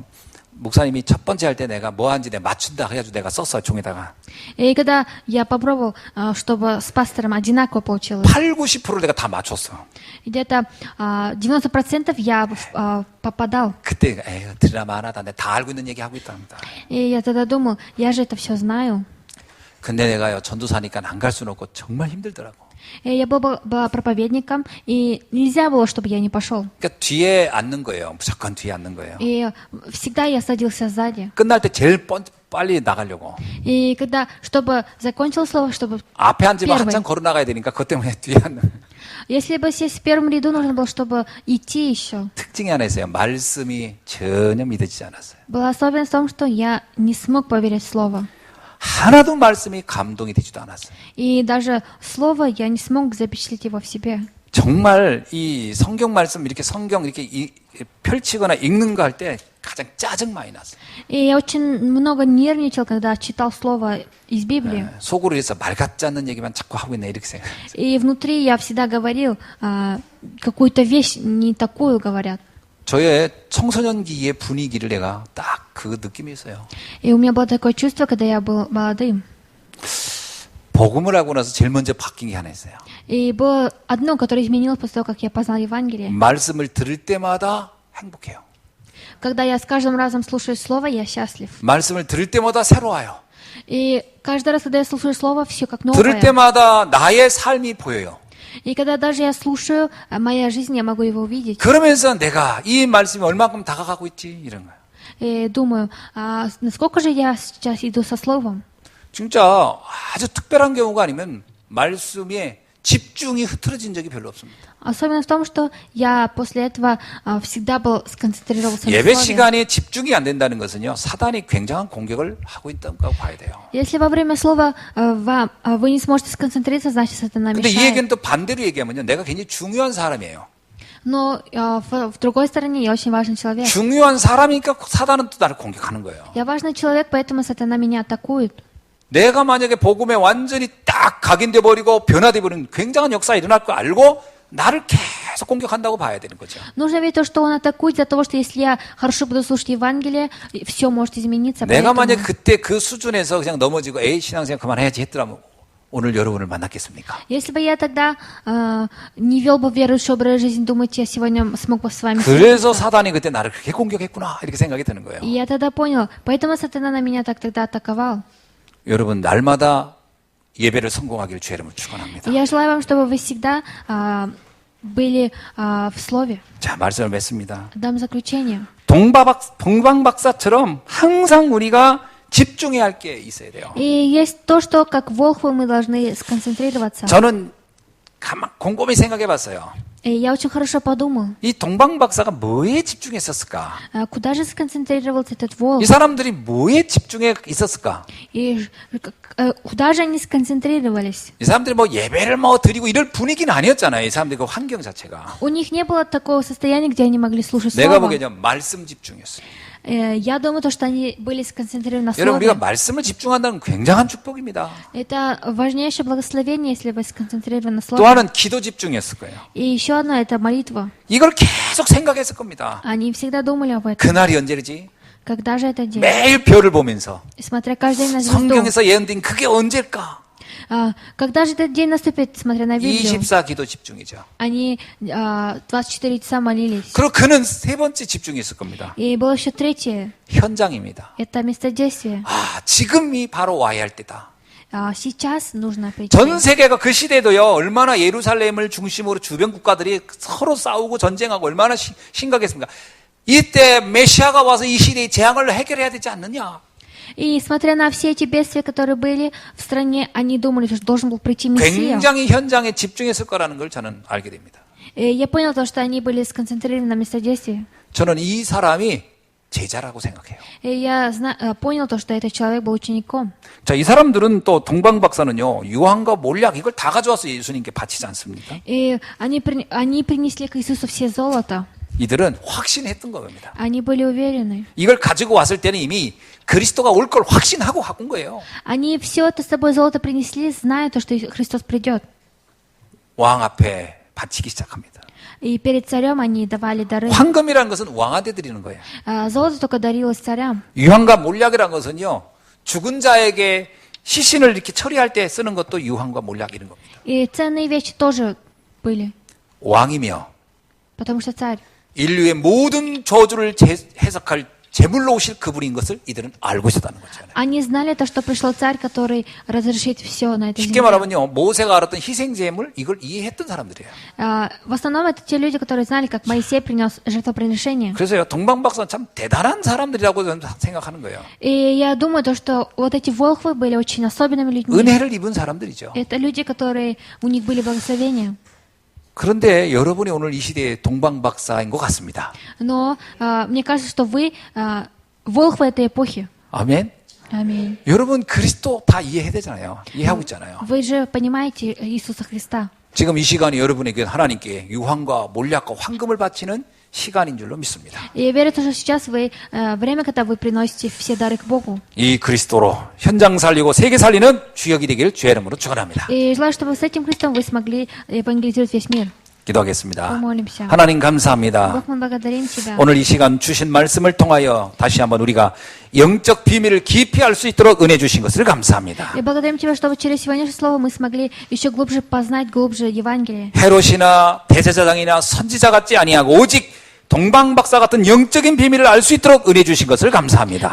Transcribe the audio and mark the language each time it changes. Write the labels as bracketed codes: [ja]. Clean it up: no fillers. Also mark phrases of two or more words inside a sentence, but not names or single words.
[ko] 목사님이 첫 번째 할 때 내가 뭐 하는지 내가 맞춘다 해가지고 내가 썼어요. 종에다가. [ru] И когда я попробовал, чтобы с пастором одинаково получилось, [ko] 80-90% 내가 다 맞췄어. [ru] где-то 90% я попадал. [ko] 그때 에휴 드라마 하나다. 내가 다 알고 있는 얘기 하고 있답니다. [ru] И я тогда думал, я же это все знаю. [ko] 근데 내가요 전도사니까 안 갈 수는 없고 정말 힘들더라고. [ru] И я была проповедником, и нельзя было, чтобы я не пошел. [ko] 그러니까 뒤에 앉는 거예요. 무조건 뒤에 앉는 거예요. [ru] И всегда я садился сзади. [ko] 끝날 때 제일 빨리 나가려고. [ru] И когда, чтобы закончилось слово, чтобы [ko] 앞에 앉으면 [ru] первый. [ko] 한참 걸어 나가야 되니까 그것 때문에 뒤에 앉는. [ru] Если бы сесть в первом ряду, нужно было, чтобы идти еще. [ko] 특징이 하나 있어요. 말씀이 전혀 믿어지지 않았어요. [ru] Была особенность в том, что я не смог поверить в слово. [ko] 하나도 말씀이 감동이 되지도 않았어요. [ru] И даже слово я не смог запечатлеть его в себе. [ko] 정말 이 성경 말씀 이렇게 성경 이렇게 펼치거나 읽는 거 할 때 가장 짜증 많이 났어요. [ru] И я очень много нервничал, когда читал слово из Библии. [ko] 속으로 해서 말 같지 않는 얘기만 자꾸 하고 있네 이렇게 생각했어요. [ru] И внутри я всегда говорил, какую-то вещь не такую говорят. [ko] 저의 청소년기의 분위기를 내가 딱 그 느낌이 있어요. [ru] И у меня было такое чувство, когда я был молодым. [ko] 복음을 하고 나서 제일 먼저 바뀐 게 하나 있어요. [ru] И было одно, которое изменилось после того, как я познал Евангелие. [ko] 말씀을 들을 때마다 행복해요. [ru] Когда я с каждым разом слушаю Слово, я счастлив. [ko] 말씀을 들을 때마다 새로워요. [ru] И каждый раз, когда я слушаю Слово, все как [ko] 들을 [ru] новое. [ko] 때마다 나의 삶이 보여요. [ru] И когда даже я слушаю моя жизнь, я могу его увидеть. [ko] 그러면서 내가 이 말씀이 얼마큼 다가가고 있지 이런 거예요. [ru] И думаю, насколько же я сейчас иду со Словом? [ko] 진짜 아주 특별한 경우가 아니면 말씀에 집중이 흐트러진 적이 별로 없습니다. [ru] Особенно в том, что я после этого всегда был сконцентрировался на [ko] 예배 [ru] Слове. [ko] 시간에 집중이 안 된다는 것은요, 사단이 굉장한 공격을 하고 있다고 봐야 돼요. [ru] Если во время слова вы не сможете сконцентрироваться, значит, сатана [ko] 근데 이 [ru] мешает. [ko] 얘기는 또 반대로 얘기하면요, 내가 굉장히 중요한 사람이에요. [ru] Но в другой стороне я очень важный человек. [ko] 중요한 사람이니까 사단은 또 나를 공격하는 거예요. [ru] Я важный человек, поэтому сатана меня атакует. [ko] 내가 만약에 복음에 완전히 딱 각인돼 버리고 변화돼 버리는 굉장한 역사가 일어날 거 알고 나를 계속 공격한다고 봐야 되는 거죠. [ru] Нужно ведь то, что он атакует из-за того, что если я хорошо буду слушать Евангелие, все может измениться. [ko] 내가 [ru] Поэтому, [ko] 만약에 그때 그 수준에서 그냥 넘어지고 에이 신앙생활 그만해야지 했더라면 오늘 여러분을 만났겠습니까? [ru] если бы я тогда не вел бы верующий образ жизни, думаете, я сегодня смог бы с вами [ko] 그래서 [ru] встретиться? [ko] 사단이 그때 나를 그렇게 공격했구나 이렇게 생각이 드는 거예요. [ru] И я тогда понял, поэтому сатана на меня так тогда атаковал. [ko] 여러분 날마다 예배를 성공하기를 주의 이름으로 축원합니다. [ru] И я желаю вам, чтобы вы всегда были в Слове. [ko] 자 말씀을 맺습니다. [ru] Дам заключение. [ko] 동방박사처럼 항상 우리가 집중해야 할 게 있어야 돼요. [ru] И есть то, что как волхвы мы должны сконцентрироваться. [ko] 저는 곰곰이 생각해봤어요. [ru] И я очень хорошо подумал, [ko] 이 동방박사가 뭐에 집중했었을까? [ru] куда же сконцентрировался этот волк? [ko] 이 사람들이 뭐에 집중해 있었을까? [ru] И куда же они сконцентрировались? [ko] 이 사람들이 뭐 예배를 뭐 드리고 이럴 분위기는 아니었잖아요. 이 사람들이 그 환경 자체가. [ru] У них не было такого состояния, где они могли слушать [ko] 내가 [ru] Слово. [ko] 보기에는 말씀 집중이었어요. [ru] Я думаю, то, что они были сконцентрированы на [ko] 여러분 우리가 [ru] Слове. [ko] 말씀을 집중한다는 굉장한 축복입니다. [ru] Это важнейшее благословение, если вы сконцентрированы на [ko] 또 [ru] Слове. [ko] 하나는 기도 집중이었을 거예요. [ru] И еще одно – это молитва. [ko] 이걸 계속 생각했을 겁니다. [ru] Они всегда думали об этом. [ko] 그날이 언제지? [ru] Когда же это день? [ko] 매일 별을 보면서 [ru] Смотря каждый день на звезду. [ko] 성경에서 예언된 그게 언제일까? [ru] Когда же этот день наступит, смотря на Библию? [ko] 24 기도 집중이죠. [ru] Они 24 часа молились. [ko] 그리고 그는 세 번째 집중이 있을 겁니다. [ru] И было еще третье. [ko] 현장입니다. [ru] Это место действия. [ko] 지금이 바로 와야 할 때다. [ru] Сейчас нужно прийти. [ko] 전 세계가 그 시대도요, 얼마나 예루살렘을 중심으로 주변 국가들이 서로 싸우고 전쟁하고 얼마나 심각했습니까? 이때 메시아가 와서 이 시대의 재앙을 해결해야 되지 않느냐? [ru] И смотря на все эти бедствия, которые были в стране, они думали, что должен был прийти Мессия. [ko] 굉장히 현장에 집중했을 거라는 걸 저는 알게 됩니다. [ru] И я понял то, что они были сконцентрированы на место действия. [ko] 저는 이 사람이 제자라고 생각해요. [ru] И я понял то, что этот человек был учеником. [ko] 자, 이 사람들은 또 동방박사는요, 유황과 몰약 이걸 다 가져와서 예수님께 바치지 않습니까? [ru] И они принесли к Иисусу все золото. [ko] 이들은 확신했던 겁니다. [ru] Они были уверены. [ko] 이걸 가지고 왔을 때는 이미 그리스도가 올 걸 확신하고 갖고 거예요. [ru] Они все это с собой золото принесли, зная то, что Христос придет. [ko] 왕 앞에 바치기 시작합니다. [ru] И перед царем они давали дары. [ko] 황금이라는 것은 왕한테 드리는 거예요. [ru] Золото только дарилось царям. [ko] 유황과 몰약이라는 것은요, 죽은 자에게 시신을 이렇게 처리할 때 쓰는 것도 유황과 몰약 이런 겁니다. [ru] И ценные вещи тоже были, [ko] 왕이며 [ru] потому что царь. [ko] 인류의 모든 저주를 해석할 제물로 오실 그분인 것을 이들은 알고 있었다는 거죠. [ru] Они знали то, что пришел царь, который разрешит все на этой [ko] 쉽게 [ru] земле. [ko] 말하면요, 모세가 알았던 희생 제물 이걸 이해했던 사람들이에요. [ru] В основном это те люди, которые знали, как Моисей принес жертвоприношение. [ko] 그래서요, 동방박사는 참 대단한 사람들이라고 저는 생각하는 거예요. [ru] И я думаю, то, что вот эти волхвы были очень особенными людьми. [ko] 은혜를 입은 사람들이죠. [ru] Это люди, которые у них были благословения. [ko] 그런데 여러분이 오늘 이 시대의 동방박사인 것 같습니다. [ru] Но мне кажется, что вы волхвы этой эпохи. [ko] 아멘. [ru] Аминь. [ko] 여러분 그리스도 다 이해해야 되잖아요. 이해하고 있잖아요. [ru] Вы же понимаете Иисуса Христа. [ko] 지금 이 시간이 여러분에게 하나님께 유황과 몰약과 황금을 바치는 시간인 줄로 믿습니다. [ru] И я верю, что сейчас вы, время, когда вы приносите все дары к Богу. [ko] 이 그리스도로 현장 살리고 세계 살리는 주역이 되기를 주의 이름으로 축원합니다. [ru] И желаю, чтобы с этим Христом вы смогли евангелизировать весь мир. [ko] 기도하겠습니다. [ru] Помолимся. [ko] 하나님 감사합니다. [ru] Бог, мы благодарим Тебя. [ko] 오늘 이 시간 주신 말씀을 통하여 다시 한번 우리가 영적 비밀을 깊이 알 수 있도록 은혜 주신 것을 감사합니다. [ru] И благодарим Тебя, чтобы через сегодняшнее слово мы смогли еще глубже познать глубже Евангелие. [ko] 헤롯이나 대제사장이나 선지자 같지 아니하고 오직 동방박사 같은 영적인 비밀을 알 수 있도록 은혜 주신 것을 감사합니다.